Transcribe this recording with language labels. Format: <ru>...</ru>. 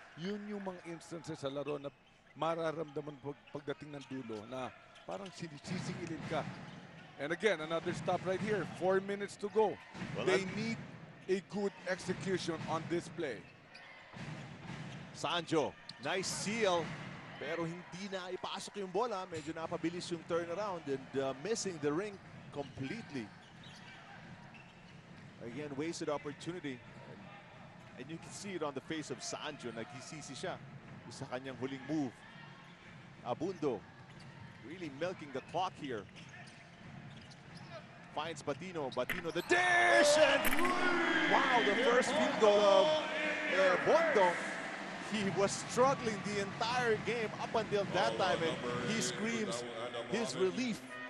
<tl>Yun yung mga instances sa laro na mararamdaman pagdating ng dulo na parang sisingilin ka.</tl> <en>And again, another stop right here. 4 minutes to go. Well, they need a good execution on this play.</en> <tl>Sanjo,</tl> <en>nice seal.</en> <tl>Pero hindi na ipasok yung bola. Medyo napabilis yung</tl> <en>turnaround and missing the ring completely. Again, wasted opportunity. And you can see it on the face of Sanjo.</en> <tl>Naghisisi siya sa kanyang huling move.</tl> <en>Abundo really milking the clock here. Finds Batino. Batino the dish! And wow, the first field goal of Abundo. He was struggling the entire game up until that time, and he screams his relief.</en>